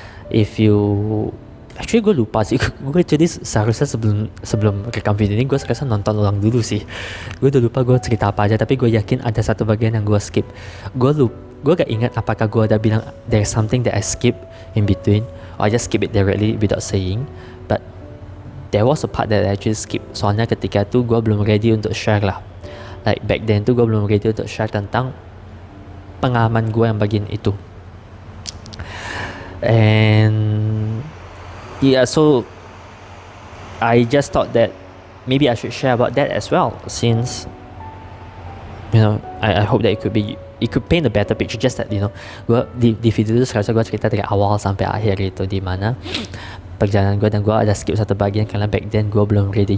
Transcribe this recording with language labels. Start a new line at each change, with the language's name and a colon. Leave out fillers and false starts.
English: If you actually,
Indonesian: gue lupa sih, gue jadi seharusnya sebelum rekam video ini gue seharusnya nonton ulang dulu sih. Gue udah lupa gue cerita apa aja, tapi gue yakin ada satu bagian yang gue skip. Gue gak ingat apakah gue udah bilang
English: there's something that I skip in between, or I just skip it directly without saying. But there was a part that I actually skip.
Indonesian: Soalnya ketika itu gue belum ready untuk share lah.
English: Like back then
Indonesian: tuh gue belum ready untuk share tentang pengalaman gue yang bagian itu.
English: And yeah, so I just thought that maybe I should share about that as well, since you know I hope that it could paint a better picture. Just that
Indonesian: gue di video itu seharusnya gue cerita dari awal sampai akhir itu, di mana perjalanan gue, dan gue ada skip satu bagian karena
English: back then
Indonesian: gue belum ready.